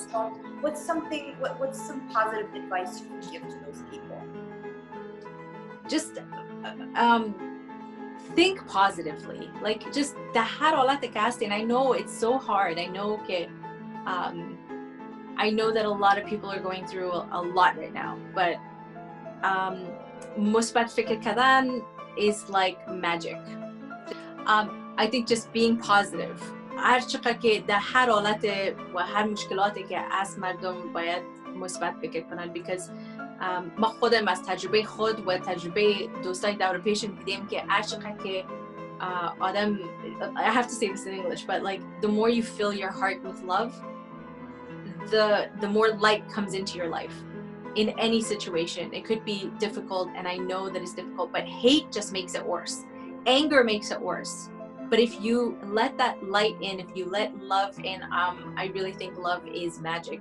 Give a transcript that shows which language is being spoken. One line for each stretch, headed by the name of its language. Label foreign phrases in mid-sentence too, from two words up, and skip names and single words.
English: what's some positive advice you can give to those people? Just think positively. Like just the harolat casting. I know it's so hard. I know that a lot of people are going through a lot right now, but
Persian: مثبت فکر کردن
English: is like magic. I think just being positive.
Persian: هر چقدر که در هر حالت و هر مشکلاتی که از مردم باید مثبت فکر کنن because ما خودم از تجربه خود و تجربه دوستای دور پیشم دیدیم که هر چقدر که آدم
English: I have to say this in English, but like the more you fill your heart with love, the more light comes into your life. In any situation, it could be difficult, and I know that it's difficult, but hate just makes it worse. Anger makes it worse. But if you let that light in, if you let love in, I really think love is magic.